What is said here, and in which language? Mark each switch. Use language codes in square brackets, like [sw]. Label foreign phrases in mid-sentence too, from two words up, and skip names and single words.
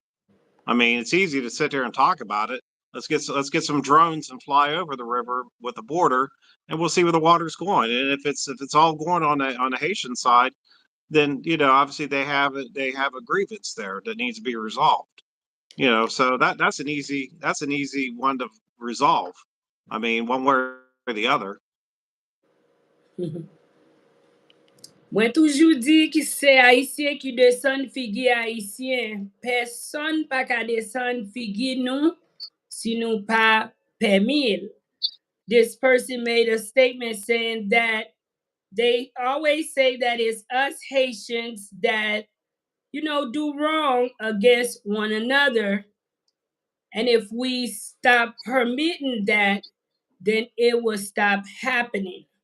[en] I mean, it's easy to sit there and talk about it. Let's get some drones and fly over the river with the border, and we'll see where the water's going. And if it's all going on the Haitian side, then you know obviously they have a grievance there that needs to be resolved. You know, so that's an easy one to resolve. I mean, one way or the other. [ht] Mwen toujou di ki se Haitien ki desan figi Haitien. Person pa ka desan figi nou si nou pa permil. [en] This person made a statement saying that they always say that it's us Haitians that, you know, do wrong against one another. And if we stop permitting that, then it will stop happening.